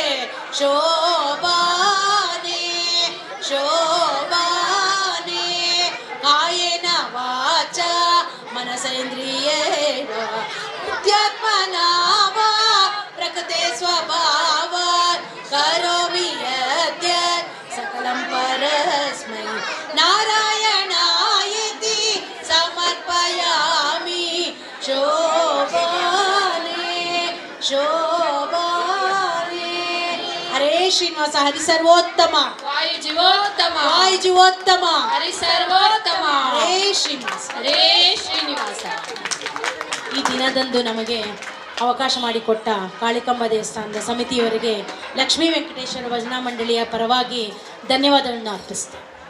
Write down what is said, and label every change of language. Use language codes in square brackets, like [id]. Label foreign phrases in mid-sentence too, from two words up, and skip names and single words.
[kn] ಶೋಭಾನೆ ಶೋಭಾನೆ [sa] कायेन वाचा मनसेन्द्रियैर्वा बुद्ध्यात्मना वा प्रकृतेः स्वभावात् करोमि यद्यत् सकलं परस्मै नारायणायेति समर्पयामि [kn] ಶೋಭಾನೆ ಶೋಭಾನೆ ಹರೇ ಶ್ರೀನಿವಾಸ ಹರಿ ಸರ್ವೋತ್ತಮ ವಾಯು ಜೀವೋತ್ತಮ ವಾಯು ಜೀವೋತ್ತಮ ಹರಿ ಸರ್ವೋತ್ತಮ ಹರೇ ಶ್ರೀನಿವಾಸ ಹರೇ ಶ್ರೀನಿವಾಸ. ಈ ದಿನದಂದು ನಮಗೆ ಅವಕಾಶ ಮಾಡಿಕೊಟ್ಟ ಕಾಳಿಕಾಂಬ ದೇವಸ್ಥಾನದ ಸಮಿತಿಯವರಿಗೆ ಲಕ್ಷ್ಮೀ ವೆಂಕಟೇಶ್ವರ ಭಜನಾ ಮಂಡಳಿಯ ಪರವಾಗಿ ಧನ್ಯವಾದಗಳನ್ನು ಅರ್ಪಿಸ್ತೇನೆ.